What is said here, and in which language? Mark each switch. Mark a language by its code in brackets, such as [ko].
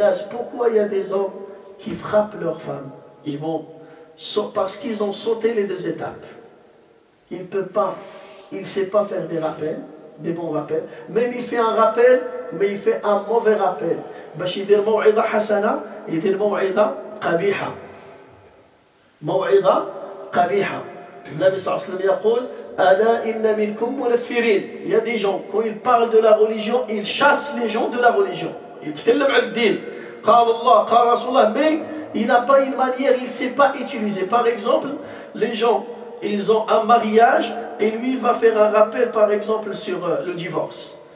[fr] Pourquoi il y a des hommes qui frappent leurs femmes? Ils vont, parce qu'ils ont sauté les 2 étapes. Il ne peut pas, il ne sait pas faire des rappels, des bons rappels. Même il fait un rappel, mais il fait un mauvais rappel. [ar] باش يدير موعظة حسنة يدير موعظة قبيحة. موعظة قبيحة. النبي صلى الله عليه وسلم يقول ألا إن منكم منفرين. [fr] Il y a des gens, quand ils parlent de la religion, ils chassent les gens de la religion. [ar] يتكلم عن الدين. قال الله قال رسول الله, [fr] mais il n'a pas une manière, il ne sait pas utiliser. Par exemple, les gens, ils ont un mariage et lui, il va faire un rappel, par exemple, sur le divorce.